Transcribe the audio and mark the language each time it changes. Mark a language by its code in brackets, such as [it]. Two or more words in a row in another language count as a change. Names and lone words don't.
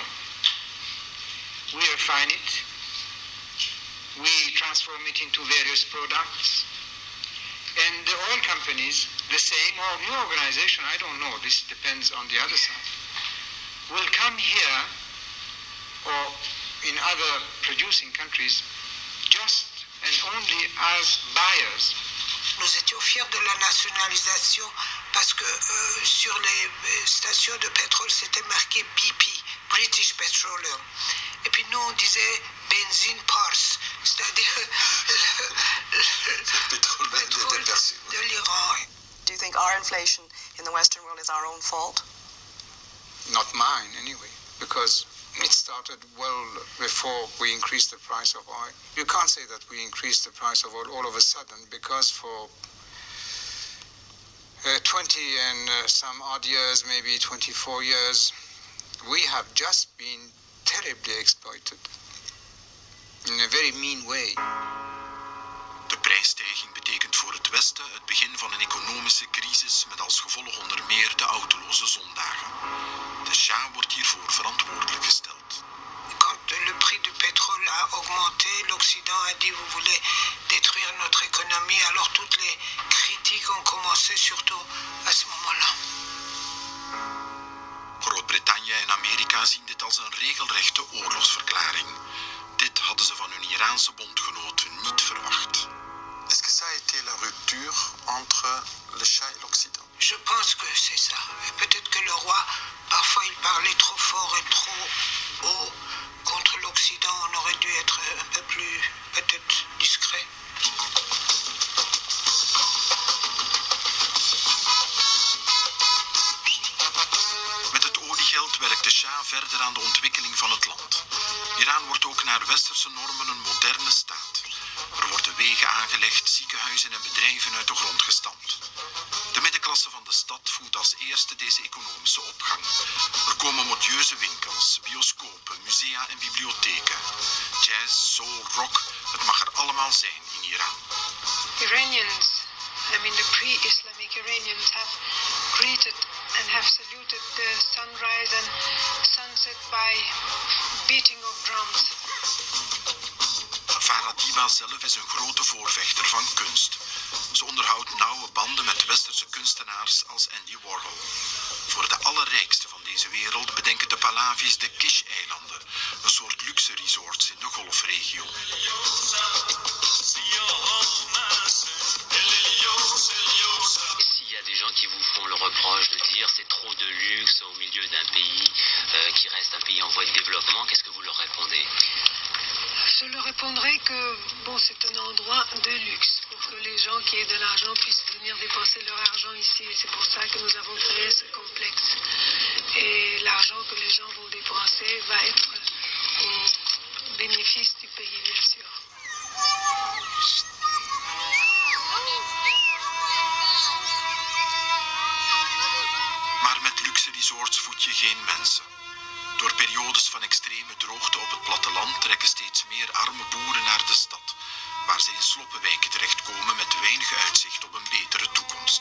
[en] We refine it, we transform it into various products, and the oil companies, the same, or new organization, I don't know, this depends on the other side, will come here or in other producing countries just and only as buyers. [fr] Nous étions fiers de la nationalisation parce que sur les stations de pétrole, c'était marqué BP, British Petroleum. Et puis nous, on disait benzine Pars, c'est-à-dire le pétrole de l'Iran. [en] Do you think our inflation in the Western world is our own fault? Not mine, anyway, because it started well before we increased the price of oil. You can't say that we increased the price of oil all of a sudden, because for 20 and some odd years, maybe 24 years, we have just been terribly exploited in a very mean way. [nl] De prijsstijging betekent voor het het Westen het begin van een economische crisis met als gevolg onder meer de autoloze zondagen. De Shah wordt hiervoor verantwoordelijk gesteld. [fr] Quand le prix du pétrole a augmenté, l'Occident a dit vous voulez détruire notre économie, alors toutes les critiques ont commencé surtout à ce moment-là. [nl] Groot-Brittannië en Amerika zien dit als een regelrechte oorlogsverklaring. Dit hadden ze van hun Iraanse bondgenoten niet verwacht. [fr] Est-ce que ça a été la rupture entre le Shah et l'Occident? Je pense que c'est ça. Et peut-être que le roi, parfois il parlait trop fort et trop haut contre l'Occident. On aurait dû être un peu plus, peut-être, discret. [nl] Met het oliegeld werkt de Shah verder aan de ontwikkeling van het land. Iran wordt ook naar westerse normen een moderne staat. Er worden wegen aangelegd, ziekenhuizen en bedrijven uit de grond gestampt. De middenklasse van de stad voelt als eerste deze economische opgang. Er komen modieuze winkels, bioscopen, musea en bibliotheken. Jazz, soul, rock, het mag er allemaal zijn in Iran. [en] Iranians, the pre-Islamic Iranians have greeted and have saluted the sunrise and sunset by beating of drums. [nl] Farah Diba zelf is een grote voorvechter van kunst. Ze onderhoudt nauwe banden met westerse kunstenaars als Andy Warhol. Voor de allerrijkste van deze wereld bedenken de Pahlavis de Kish-eilanden, een soort luxe resorts in de golfregio. [fr] S'il y a des gens qui vous font le reproche de dire c'est trop de luxe au milieu d'un pays qui reste un pays en voie de développement, qu'est-ce que vous leur répondez? Je leur répondrai que c'est un endroit de luxe pour que les gens qui aient de l'argent puissent venir dépenser leur argent ici. Et c'est pour ça que nous avons créé ce complexe. Et l'argent que les gens vont dépenser va être au bénéfice du pays, bien sûr. [nl] Maar met luxe resorts voed je geen mensen. Door periodes van extreme droogte op het platteland trekken steeds meer arme boeren naar de stad, waar ze in sloppenwijken terechtkomen met weinig uitzicht op een betere toekomst.